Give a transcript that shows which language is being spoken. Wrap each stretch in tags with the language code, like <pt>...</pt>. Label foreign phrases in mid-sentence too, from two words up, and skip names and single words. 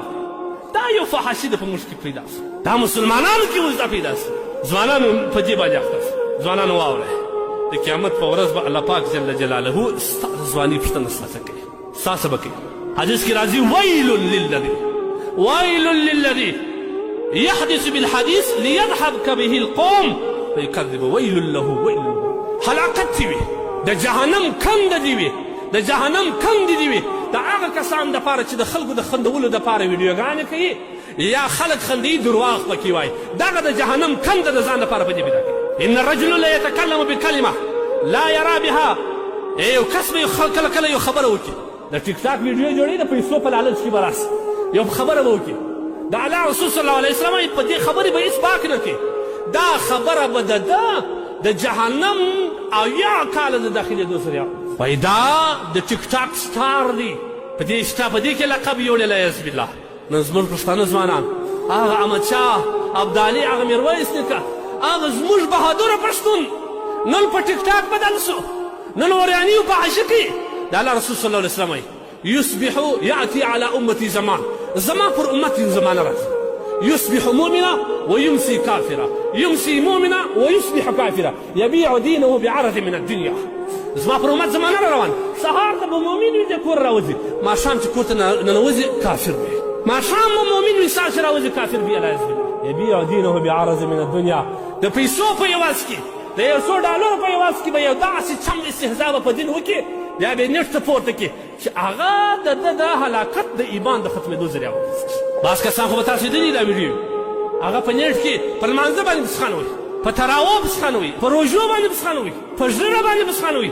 <ps>دا یو فحاشي ده په موږ کې پیدا شو، دا مسلمانانو کې اوس دا پیدا شو. ځوانانو په دې باندې اخته شو. ځوانانو واورئ، د قیامت په ورځ به الله پاک</ps> <ar>جل جلاله</ar> <ps>ستا د ځواني پوښتنه ستاسو کوي، ستاسو به کوي. حدیث کې راځي</ps> <ar>ویل للذي يحدث بالحديث ليذهب به القوم فيكذب ويل له</ar> <ps>هلاکت دې وي، د جهنم کند دې وي، د جهنم کند دې وي د هغه کسانو دپاره چې د خلکو د خندولو دپاره ویډیوګانې کوي یا خلک خندوي درواغ پکې وایي، دغه د جهنم کنده د ځان دپاره په دې پیدا کوي.</ps> <ar>ان الرجل لا يتكلم بكلمه لا يرى بها.</ar> <ps>یو کس به کله کله یو خبره وکړي، د ټیک ټاک ویډیو جوړوي، د پیسو په لالچ کې به راسي، یو خبره به وکړي، د الله رسول</ps> <ar>صلی الله علیه وسلم</ar> <ps>په دې خبرې به هېڅ باک نه کوي، دا خبره به د جهنم اویا کاله د داخلېدو سره وایي دا د ټیک ټاک سټار دی، په دې کې لقب یې وړی</ps> <ar>العیاذ بالله.</ar> <ps>نن زموږ پښتانه ځوانان، هغه احمدشاه ابدالي، هغه میرویس نیکه، هغه زموږ بهادره پښتون نن په ټیک ټاک بدل شو، نن عریاني و فحاشي کوي. د الله رسول</ps> <ar>صلی الله علیه وسلم</ar> <ps>وایي</ps> <ar>یصبح یأتي علی امتی زمان،</ar> <ps>زمان پر امت یو زمانه راځي،</ps> <ar>يصبح مؤمنا ويمسي كافرا، يمسي مؤمنا ويصبح كافرا، يبيع دينه بعرض من الدنيا.</ar> <ps>زما پر امت زمانه را روان، سهار ته به مؤمن وي د کور راوځي، ماښام چې کور ته ننوځي کافر وي، ماښام به مؤمن وي سهار چې راوځي کافر وي</ps> <ar>العیاذ بالله. يبيع دينه بعرض من الدنيا،</ar> <ps>د پیسو په عوض کې، د $100 په عوض کې به یو داسې چم استهزا به په دین وکړي، بیا به یې نېټ ته پورته کړي چې هغه د ده د هلاکت د ایمان د ختمېدو ذریعه وګرځي. بعض کسان خو به تاسو لیدلي دا ویډیو، هغه په نیټ کې په لمانځه باندې بسخانوي، په تراویح بسخانوي، په روژو باندې بسخانوي، په ژړه باندې بسخانوي.</ps>